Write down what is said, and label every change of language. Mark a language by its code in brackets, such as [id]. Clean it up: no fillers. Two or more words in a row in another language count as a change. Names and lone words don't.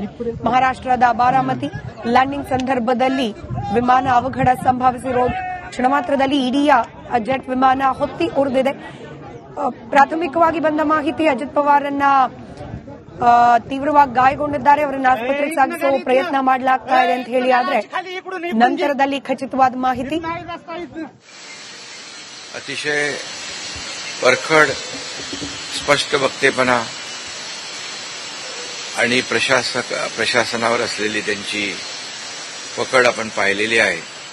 [kn] ಮಹಾರಾಷ್ಟ್ರದ ಬಾರಾಮತಿ ಲ್ಯಾಂಡಿಂಗ್ ಸಂದರ್ಭದಲ್ಲಿ ವಿಮಾನ ಅವಘಡ ಸಂಭವಿಸಿರೋ ಕ್ಷಣ ಮಾತ್ರದಲ್ಲಿ ಇಡೀ ಜೆಟ್ ವಿಮಾನ ಹೊತ್ತಿ ಉರಿದಿದೆ. ಪ್ರಾಥಮಿಕವಾಗಿ ಬಂದ ಮಾಹಿತಿ ಅಜಿತ್ ಪವಾರ್ರನ್ನ ತೀವ್ರವಾಗಿ ಗಾಯಗೊಂಡಿದ್ದಾರೆ, ಅವರನ್ನು ಆಸ್ಪತ್ರೆಗೆ ಸಾಗಿಸುವ ಪ್ರಯತ್ನ ಮಾಡಲಾಗ್ತಾ ಇದೆ ಅಂತ ಹೇಳಿ, ಆದ್ರೆ ನಂತರದಲ್ಲಿ ಖಚಿತವಾದ ಮಾಹಿತಿ [mr] अतिशय परखड स्पष्ट वक्तेपणा आणि प्रशासनावर असलेली त्यांची पकड आपण पाहिलेली आहे.